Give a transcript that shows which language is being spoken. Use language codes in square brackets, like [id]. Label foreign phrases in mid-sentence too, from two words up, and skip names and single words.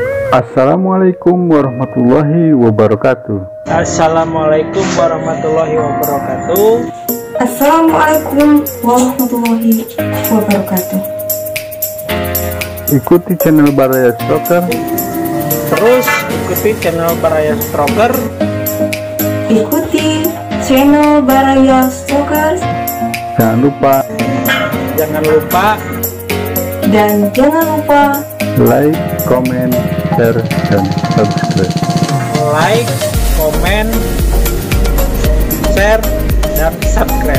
[ar] السلام عليكم ورحمة الله وبركاته. السلام عليكم ورحمة الله وبركاته. السلام عليكم ورحمة الله وبركاته. [id] Ikuti channel Baraya Stroker. Terus ikuti channel Baraya Stroker. Ikuti channel Baraya Stroker. Jangan lupa [en] like, comment, share, [id] dan subscribe. [en] Like, comment, share, [id] dan subscribe.